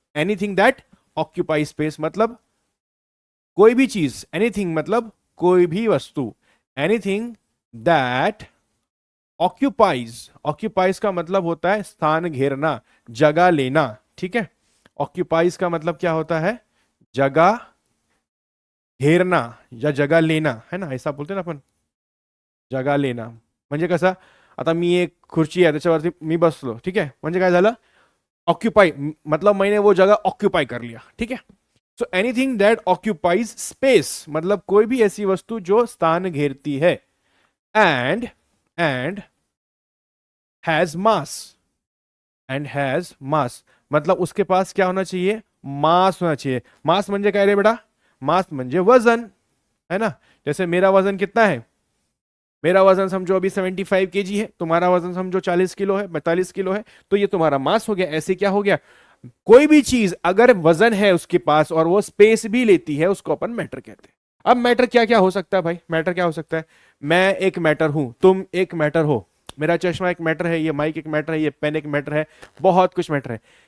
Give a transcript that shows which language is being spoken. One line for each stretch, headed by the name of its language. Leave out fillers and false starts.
English: anything that occupies space
Hindi: मतलब कोई भी चीज, एनीथिंग मतलब कोई भी वस्तु,
English: Anything that occupies.
Hindi: ऑक्यूपाइज का मतलब होता है स्थान घेरना, जगह लेना, ठीक है। ऑक्यूपाइज का मतलब क्या होता है, जगह घेरना या जगह लेना, है ना, ऐसा बोलते ना अपन, जगा लेना।
Marathi: म्हणजे कसं, आता मी एक खुर्ची आहे त्याच्यावरती मी बसलो, ठीक आहे, म्हणजे काय झालं, ऑक्युपाई,
Hindi: मतलब मैंने वो जगह ऑक्युपाई कर लिया, ठीक है।
English: so anything that occupies space
Hindi: मतलब कोई भी ऐसी वस्तु जो स्थान घेरती है।
English: and has mass, and has mass
Hindi: मतलब उसके पास क्या होना चाहिए, मास होना चाहिए।
Marathi: मास म्हणजे काय रे बेटा, मास म्हणजे वजन, है ना।
Hindi: जैसे मेरा वजन कितना है, मेरा वजन समझो अभी 75 kg है, तुम्हारा वजन समझो 40 किलो है, 42 किलो है, तो ये तुम्हारा मास हो गया। ऐसे क्या हो गया, कोई भी चीज अगर वजन है उसके पास और वो स्पेस भी लेती है, उसको अपन मैटर कहते हैं। अब मैटर क्या क्या हो सकता है भाई, मैटर क्या हो सकता है, मैं एक मैटर हूं, तुम एक मैटर हो, मेरा चश्मा एक मैटर है, ये माइक एक मैटर है, ये पेन एक मैटर है, बहुत कुछ मैटर है।